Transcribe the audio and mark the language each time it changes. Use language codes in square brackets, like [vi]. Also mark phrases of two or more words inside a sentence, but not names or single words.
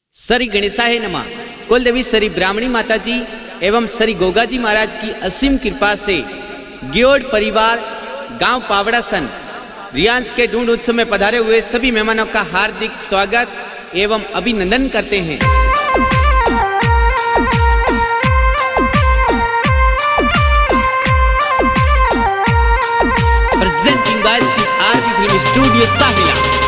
[hi] श्री गणेशाय नमः। कुलदेवी श्री ब्राह्मणी माता जी एवं श्री गोगाजी महाराज की असीम कृपा से गियोड़ परिवार गांव पावड़ासन रियांस के ढूंढ उत्सव में पधारे हुए सभी मेहमानों का हार्दिक स्वागत एवं अभिनंदन करते हैं। [en] presenting by CRB film studio Sahila.